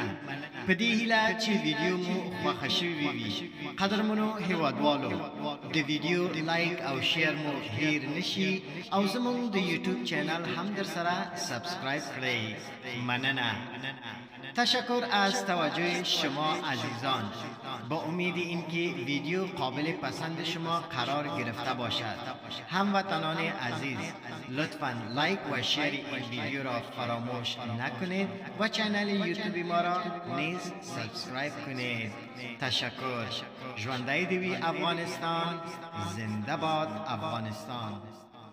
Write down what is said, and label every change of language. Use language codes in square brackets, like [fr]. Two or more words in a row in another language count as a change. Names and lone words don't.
[ps] په دې هیله چې ویډیو مو خوښه شوې وي. قدرمنو هیوادوالو، د ویډیو لایک او شیر مو هیر نشي او زموږ د یوټیوب چینل هم در سره سابسکرایب کړئ. مننه. [fa] تشکر از توجه شما عزیزان. با امید اینکه ویدیو قابل پسند شما قرار گرفته باشد. هموطنان عزیز، لطفاً لایک و شیر این ویدیو را فراموش نکنید و چینل یوتیوب ما را نیز سابسکرایب کنید. تشکر. [ps] ژوندی دوی افغانستان. [fa] زنده باد افغانستان.